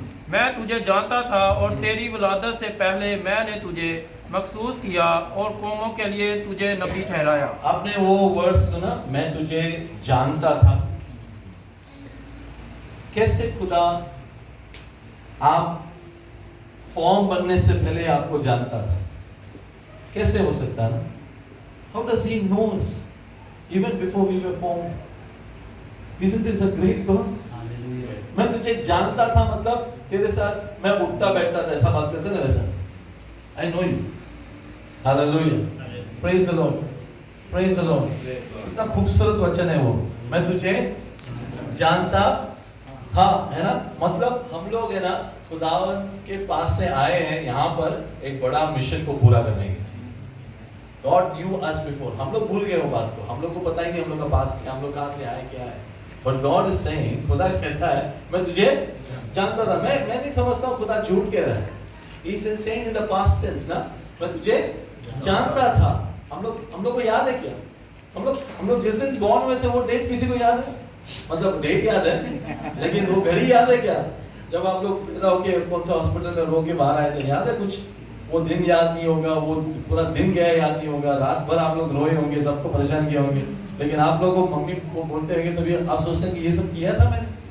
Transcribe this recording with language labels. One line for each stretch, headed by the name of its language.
Hindi: मैं तुझे जानता था और तेरी विलादत से पहले मैंने तुझे मखसूस किया और कौमों के लिए तुझे नबी ठहराया। आपने वो वर्ड्स सुना, मैं तुझे जानता था। कैसे खुदा आप फॉर्म बनने से पहले आपको जानता था? कैसे हो सकता ना?
English: How does he know us even before we were formed? Isn't this a great God?
Hindi: मैं तुझे जानता था मतलब तेरे साथ मैं उठता बैठता था, ऐसा बात करते ना वैसा।
English: I know you. Hallelujah. Praise the Lord. Praise the Lord.
Hindi: कितना खूबसूरत वचन है वो। मैं तुझे जानता था, है ना? मतलब हम लोग है ना खुदावंत के पास से आए हैं यहाँ पर एक बड़ा मिशन को पूरा करने के लिए।
English: God knew us before.
Hindi: हम लोग भूल गए वो बात को। हम लोग को पता ही नहीं हम लोग का पास क्या, हम लोग कहाँ से आए, क्या है।
English: But God is saying,
Hindi: खुदा कहता है मैं तुझे जानता था। मैं नहीं समझता हूँ खुदा झूठ कह रहा है।
English: He is saying in the past tense ना,
Hindi: मैं तुझे जानता था। हम लोग को याद है क्या? हम लोग जिस दिन बॉर्न हुए थे वो डेट किसी को याद है? मतलब डेट याद है, लेकिन वो घड़ी याद है क्या? जब आप लोग पैदा होके कौन सा हॉस्पिटल में रो के बाहर आए थे, याद है कुछ? वो दिन याद नहीं होगा, वो पूरा दिन गया याद नहीं होगा, रात भर आप लोग रोए होंगे, सबको परेशान किए होंगे, लेकिन आप लोगों को मम्मी को बोलते होंगे तभी आप सोचते हैं कि ये सब किया था मैंने।